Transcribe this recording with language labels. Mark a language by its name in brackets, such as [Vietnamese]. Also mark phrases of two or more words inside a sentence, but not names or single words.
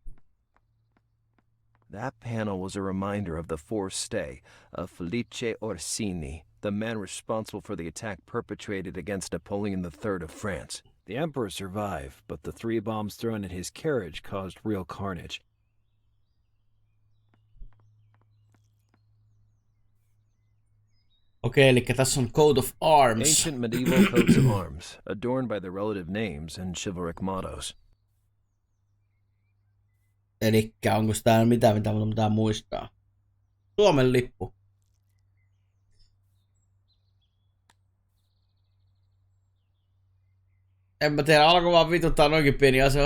[English] That panel was a reminder of the forced stay of Felice Orsini, the man responsible for the attack perpetrated against Napoleon III of France. The emperor survived, but the 3 bombs thrown at his carriage caused real carnage. [Finnish] Okei, eli tässä on [English] Coat of Arms. Ancient medieval coats of arms, adorned by their relative names and chivalric mottos. [Finnish] Elikkä onko täällä mitään, mitä mun pitää muistaa? Suomen lippu. En mä tiedä, alkoi vaan vituttaa noinkin pieni asia.